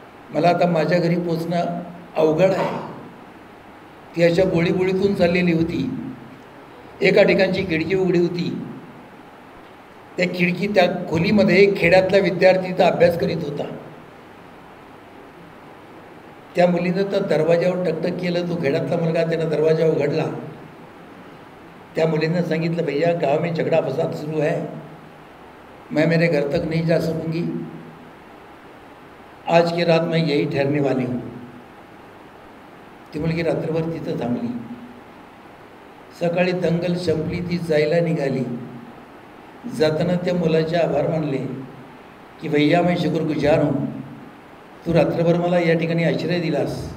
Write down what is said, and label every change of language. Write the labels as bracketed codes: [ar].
[mr] मला आता माझ्या घरी पोचणं अवघड आहे. ती अशा बोळीतून चाललेली होती. एका ठिकाणची खिडकी उघडी होती. त्या खोलीमध्ये खेड्यातला विद्यार्थीचा अभ्यास करीत होता. त्या मुलीनं तर दरवाजावर टकटक केलं. तो खेड्यातला मुलगा त्यानं दरवाजा उघडला. त्या मुलीनं सांगितलं, [hi] भैया गाव में झगड़ा फसाद सुरू है, मैं मेरे घर तक नहीं जा सकूंगी, आज की रात मैं यही ठहरने वाली हूँ. [mr] ती मुलगी रात्रभर तिथं थांबली. सकाळी दंगल संपली, ती जायला निघाली. जाताना त्या मुलाचे आभार मानले की [hi] भैया मैं शुक्रगुजार हूँ, [mr] तू रात्रभर मला या ठिकाणी आश्रय दिलास.